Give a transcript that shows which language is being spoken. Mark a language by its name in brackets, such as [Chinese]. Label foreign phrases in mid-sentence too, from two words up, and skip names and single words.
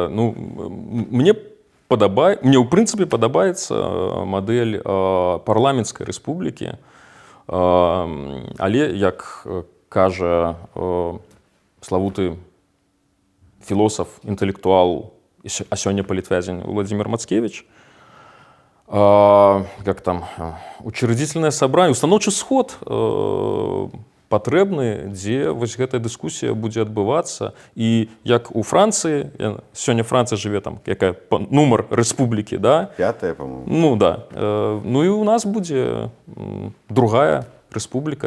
[Belarusian] Ну, мне, ў прынцыпе, падабаецца мадэль парламенцкай рэспублікі, але, як кажа славуты філосаф, інтэлектуал, а сёння палітвязень Владзімір Мацкевіч, [Russian] как там, учредительное собрание, [Belarusian] установчы сход патрэбны, дзе вось гэтая дыскусія будзе адбывацца. І як у Францыі, сёння Францыя жыве там, якая нумар рэспублікі, да? [Russian] 5-я, по-моему. [Belarusian] Ну, да. Ну і у нас будзе другая рэспубліка.